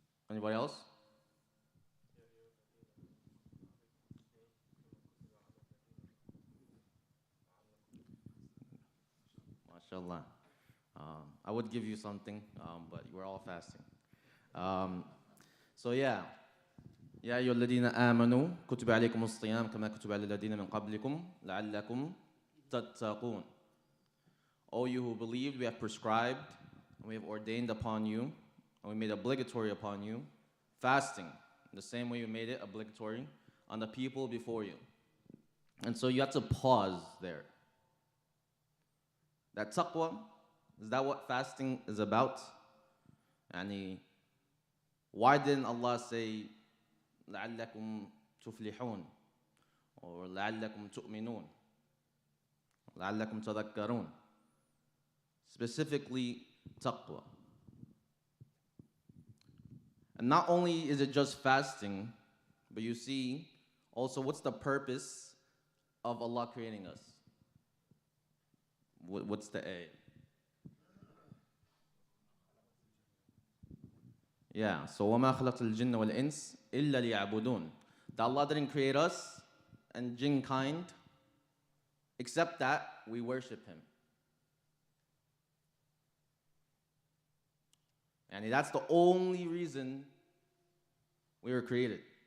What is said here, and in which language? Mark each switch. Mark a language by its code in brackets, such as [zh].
[en] Anybody else? MashaAllah. I would give you something, but we're all fasting. So yeah. [ar] يا أيها الذين آمنوا كتب عليكم الصيام كما كتب على الذين من قبلكم لعلكم تتقون. [en] O you who believed, we have prescribed and we have ordained upon you and we made obligatory upon you fasting, the same way we made it obligatory on the people before you. And so you have to pause there. That taqwa, is that what fasting is about? Yani, why didn't Allah say [ar] لعلكم تفلحون [en] or [ar] لعلكم تؤمنون لعلكم تذكرون? [en] Specifically taqwa. And not only is it just fasting, but you see also what's the purpose of Allah creating us? What's the aim? Yeah, so [ar] وَمَا خَلَقْتُ الْجِنَّ وَالْإِنسِ إِلَّا لِيَعْبُدُونَ. [en] That Allah didn't create us and jinn kind except that we worship Him. And that's the only reason we were created.